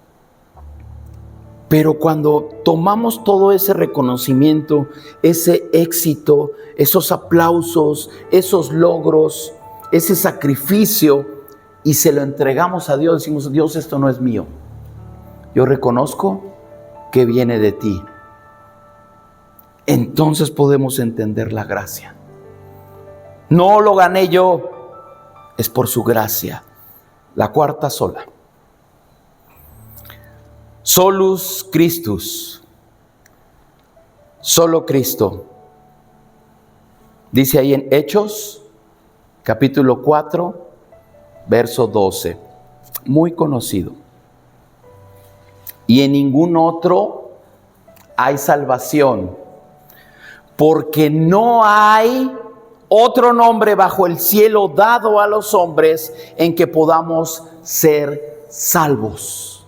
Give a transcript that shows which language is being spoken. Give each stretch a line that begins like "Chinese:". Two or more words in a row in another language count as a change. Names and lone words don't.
Spanish: Pero cuando tomamos todo ese reconocimiento, ese éxito, esos aplausos, esos logros, ese sacrificio, y se lo entregamos a Dios, decimos: Dios, esto no es mío. Yo reconozco que viene de ti. Entonces podemos entender la gracia. No lo gané yo, es por su gracia. La cuarta sola.
Latin: Solus Christus,
Spanish: solo Cristo. Dice ahí en Hechos, capítulo 4, verso 12, muy conocido. Y en ningún otro hay salvación, porque no hay otro nombre bajo el cielo dado a los hombres en que podamos ser salvos.